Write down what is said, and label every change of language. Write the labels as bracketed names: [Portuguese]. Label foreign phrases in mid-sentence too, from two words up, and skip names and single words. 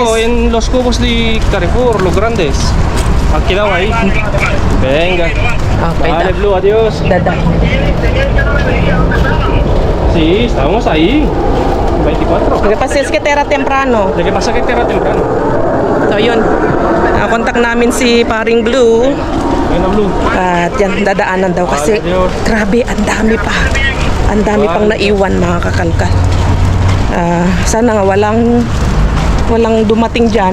[Spanish] en los cubos de Carrefour, los grandes. Aquí quedado ahí. Venga. Okay, Vale, Blue, adiós. Dada. Tenía que no me veía dónde estaban. Sí, estábamos ahí. 24. Lo que pasa es que era temprano. ¿De qué pasa que era temprano? [Filipino] So yun. Contact namin si Paring Blue. [Spanish] Bueno, Blue. [Filipino] At yan, dadaanan daw kasi grabe, ang dami pa. Ang dami pang naiwan mga kakalkal. Sana nga walang dumating dyan.